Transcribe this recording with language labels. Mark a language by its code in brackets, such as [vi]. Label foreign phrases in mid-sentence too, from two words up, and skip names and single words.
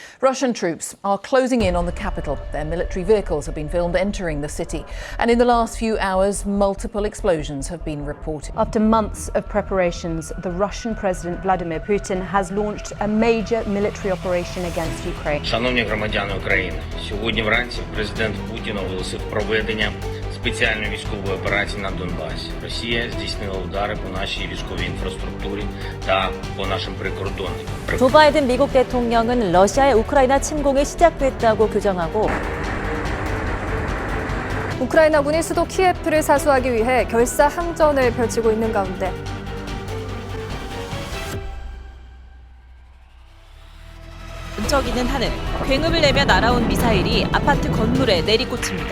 [en] Russian troops are closing in on the capital. Their military vehicles have been filmed entering the city. And in the last few hours, multiple explosions have been reported. After months of preparations, the Russian President Vladimir Putin has launched a major military operation against Ukraine. [uk] Шановні громадяни України, сьогодні вранці президент Путін оголосив проведення спеціальної військової операції на Донбасі. Росія здійснила удари по нашій військовій інфраструктурі та по нашим прикордонникам. [ko] 조 바이든 미국 대통령은 러시아의 우크라이나 침공이 시작됐다고 규정하고 우크라이나군이 수도 키예프를 사수하기 위해 결사 항전을 펼치고 있는 가운데 번쩍이는 하늘, 굉음을 내며 날아온 미사일이 아파트 건물에 내리꽂힙니다.